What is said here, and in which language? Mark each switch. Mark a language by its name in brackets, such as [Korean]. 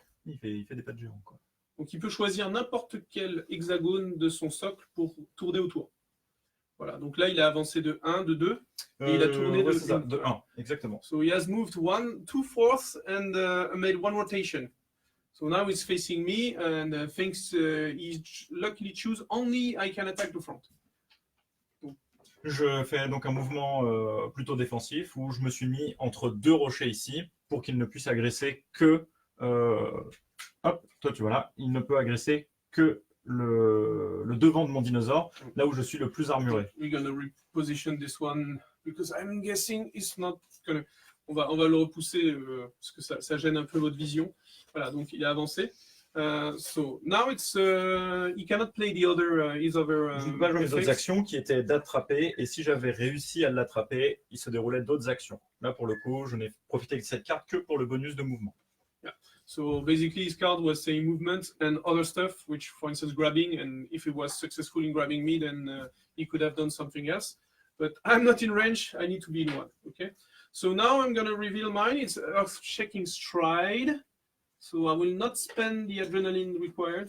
[French] Il fait des pas de géant, quoi. Donc il peut choisir n'importe quel hexagone de son socle pour tourner autour. Voilà, donc là il a avancé de 1, de 2, et il a tourné de 1, exactement. [English] So he has moved 2/4 and made 1 rotation. So now he's facing me and thinks he luckily choose only I can attack the front. [French] Je fais donc un mouvement plutôt défensif où je me suis mis entre deux rochers ici pour qu'il ne puisse agresser que... hop, toi tu vois là, il ne peut agresser que le devant de mon dinosaure, là où je suis le plus armuré. [English] We're gonna reposition this one because I'm guessing it's not gonna... [French] On va le repousser parce que ça gêne un peu votre vision. Voilà, donc il a avancé. [English] So now it's he cannot play the other his other. [French] Je ne peux pas jouer les autres actions qui étaient d'attraper, et si j'avais réussi à l'attraper, il se déroulait d'autres actions. Là pour le coup, je n'ai profité de cette carte que pour le bonus de mouvement. [English] Yeah. So basically, his card was saying movement and other stuff, which, for instance, grabbing. And if he was successful in grabbing me, then he could have done something else. But I'm not in range. I need to be in one. Okay. So now I'm going to reveal mine. It's Earth-Shaking Stride. So I will not spend the adrenaline required.